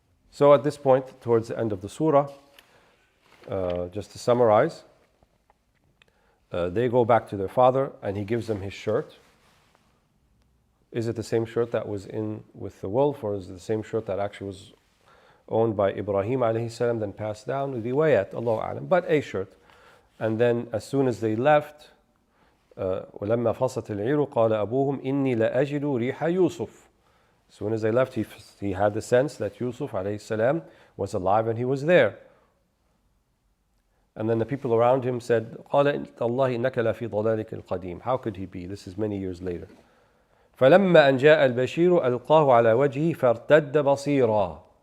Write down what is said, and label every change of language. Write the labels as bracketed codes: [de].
[en] So at this point, towards the end of the surah, just to summarize, they go back to their father and he gives them his shirt. Is it the same shirt that was in with the wolf, or is it the same shirt that actually was owned by Ibrahim alayhi salam, then passed down? Riwayat, Allahu a'lam, but a shirt. And then as soon as they left, [ar] وَلَمَّا فَصَلَتِ الْعِيرُ قَالَ أَبُوهُمْ إِنِّي لَأَجِدُ رِيحَ يُوسُفَ. [en] As soon as they left, he had the sense that Yusuf alayhi salam was alive and he was there. And then the people around him said, [ar] قَالَ اللَّهِ إِنَّكَ لَفِي ضَلَالِكَ الْقَدِيمِ. [en] How could he be? This is many years later. [ar] فَلَمَّا أَنْ جَاءَ الْبَشِيرُ أَلْقَاهُ عَلَى وَجْهِهِ فَارْتَدَّ بَصِيرًا.